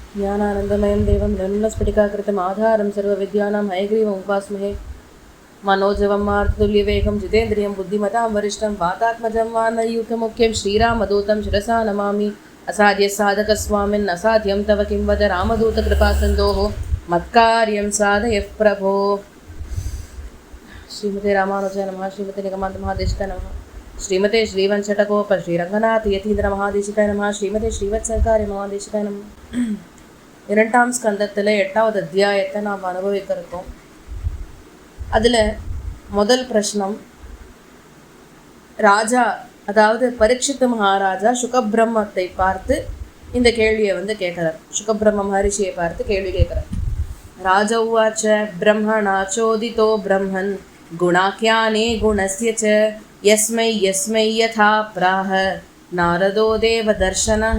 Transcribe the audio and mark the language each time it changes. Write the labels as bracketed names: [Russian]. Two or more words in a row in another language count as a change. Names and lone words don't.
[Sanskrit] ज्ञानानन्दमयं देवं निर्मलस्फटिकाकृतिम् आधारं सर्वविद्यानां हयग्रीवम् उपास्महे मनोजवं मार्तुल्यवेगं जितेन्द्रियं बुद्धिमतां वरिष्ठं वातात्मजं वानरयूथमुख्यं श्रीरामदूतं शिरसा नमामि असाध्यसाधकस्वामिन् असाध्यं तव किं वद रामदूतकृपासिन्धोः मत्कार्यं साधयः प्रभो। श्रीमते रामानुजाय नमः। श्रीमते निगमान्त महादेशिकाय नमः। श्रीमते श्रीवंशटकोप श्रीरंगनाथ यतीन्द्र महादेशिकाय नमः। श्रीमते श्रीवत्सरकार्य महादेशिकाय नमः। [Tamil] இரண்டாம் ஸ்கந்தத்தில் 8வது அத்தியாயத்தை நாம் அனுபவிக்க இருக்கோம். அதில் முதல் பிரஷ்னம், ராஜா அதாவது பரீட்சித் மகாராஜா சுகபிரம்மத்தை பார்த்து இந்த கேள்வியை கேட்குறார். சுகபிரம்ம மகரிஷியை பார்த்து கேள்வி கேட்குறார். [Sanskrit] राजा उवाच ब्रह्मणा चोदितो ब्रह्मन् गुणाख्याने गुणस्य च यस्मै यस्मै यथा प्राह नारदो देव दर्शनः.